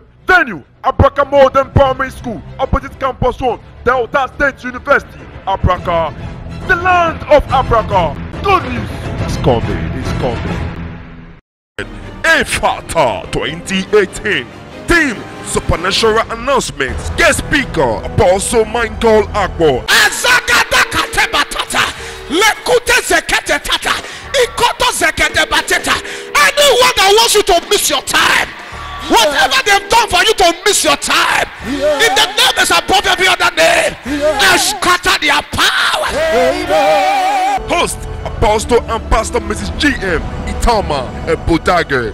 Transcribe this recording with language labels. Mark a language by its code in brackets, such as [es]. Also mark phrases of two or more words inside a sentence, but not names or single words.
[en] Venue Abraka Modern Primary School, opposite Campus 1, Delta State University, Abraka. The land of Abraka. Good news is coming, it's coming. Ephata 2018. Team Supernatural Announcements. Guest speaker Apostle Michael Akpo. Azagada katebatata. Lekute zekete tata. Ikoto zekete bateta. Anyone that wants you to miss your time, whatever they've done for you to miss your time, in the name that's above every other name, I scatter their power. Host Apostle and Pastor Mrs. G.M. Itama Ebodage.